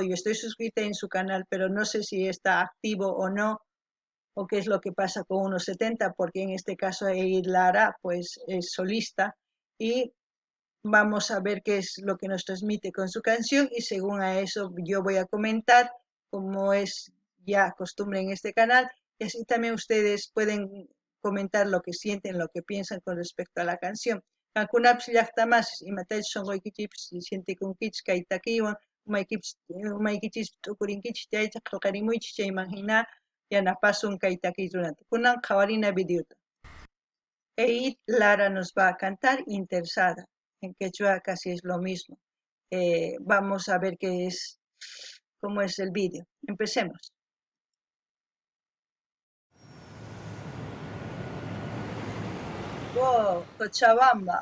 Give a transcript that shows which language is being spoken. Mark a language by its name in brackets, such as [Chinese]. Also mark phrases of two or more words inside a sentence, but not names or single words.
[Spanish] Yo estoy suscrita en su canal, pero no sé si está activo o no, o qué es lo que pasa con 170, porque en este caso Eid Lara pues es solista, y vamos a ver qué es lo que nos transmite con su canción, y según a eso yo voy a comentar, como es ya costumbre en este canal, y así también ustedes pueden comentar lo que sienten, lo que piensan con respecto a la canción. [Quechua] Kankunapish llaqtamas imatachus sonqoykichis siente kunkichis kay takiwan umaykichis tukurinkichis chayta qillqarimuychis chayman hina yanapasun kay takiy runata. Kunan qhawarina videota. [Spanish] Eid Lara nos va a cantar Interesada. En quechua casi es lo mismo. Vamos a ver cómo es el vídeo. Empecemos. Wow, Cochabamba.